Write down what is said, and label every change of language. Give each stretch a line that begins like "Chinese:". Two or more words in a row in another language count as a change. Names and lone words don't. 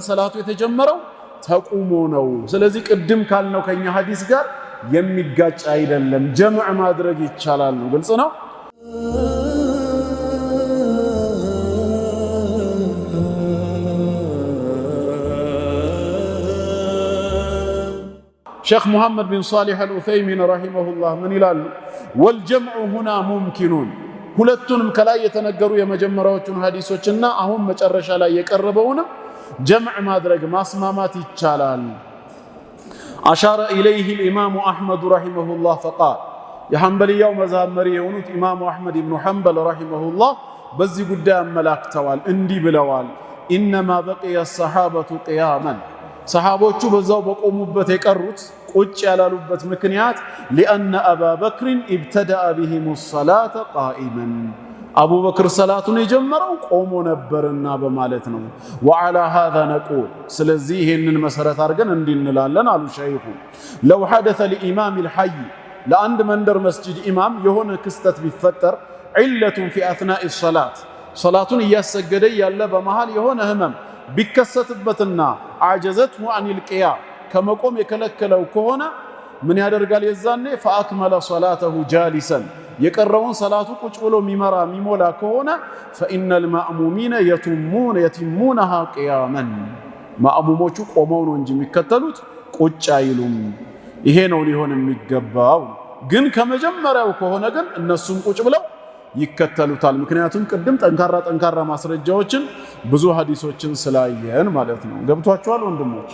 Amharic: ሰላቱ የተጀመረው ተቁሞ ነው። ስለዚህ ቅድም ካልነው ከኛ ሐዲስ ጋር የሚጋጭ አይደለም። ጀምዕ ማድረግ ይቻላል ነው። ግልጽ ነው። ሼክ ሙሐመድ ቢን ሷሊህ አልዑሰይሚን ረሂመሁላህ ምን ይላሉ?
Arabic: والجمع هنا ممكن
Amharic: ሁለቱንም ከላይ የተነገሩ የመጀመሪያዎቹን ሐዲሶችና አሁን መጨረሻ ላይ የቀረበውን ጀምዕ ማድረግ ማስማማት ይቻላል።
Arabic: أشار إليه الإمام أحمد رحمه الله فقال
Amharic: የሐንበልያው መዝሐብ መሪ የሆኑት ኢማሙ አሕመድ ኢብኑ ሐንበል ረሂመሁላህ በዚህ ጉዳይ አመላክተዋል። እንዲህ ብለዋል።
Arabic: إنما بقي الصحابة قياما
Amharic: ሰሃቦቹ በዛው በቆሙበት የቀሩት ቁጭ ያላሉበት ምክንያት
Arabic: لأن أبا بكر ابتدأ بهم الصلاة قائما
Amharic: አቡበክር ሰላቱን የጀመረው ቆሞ ነበርና በማለት ነው።
Arabic: وعلى هذا نقول
Amharic: ስለዚህ ይሄንን መሰረት አድርገን እንዲህ እንላለን አሉ ሸይኹ
Arabic: لو حدث لإمام الحي
Amharic: ለአንድ መንደር መስጂድ ኢማም የሆነ ክስተት ቢፈጠር
Arabic: علة في أثناء الصلاة
Amharic: ሰላቱን እያሰገደ ያለ በመሃል የሆነ ህመም ቢከሰትበትና
Arabic: أعجزته عن القيام
Amharic: ከመቆም የከለከለው ከሆነ ምን ያደርጋል? የዛኔ
Arabic: فأكمل صلاته جالسا
Amharic: የቀረውን ሰላቱ ቁጭ ብሎ የሚሞላ ከሆነ
Arabic: فإن المأمومين يتمونها قياما
Amharic: ማእሙሞቹ ቆመው ነው እንጂ የሚከተሉት ቁጭ አይሉም። ይሄ ነው ሊሆን የሚገባው። ግን ከመጀመሪያው ከሆነ ግን እነሱም ቁጭ ብለው ይከተሉታል። ምክንያቱም ቅድም ጠንካራ ማስረጃዎችን ብዙ ሐዲሶችን ስላየን ማለት ነው። ገብቷችኋል ወንድሞች?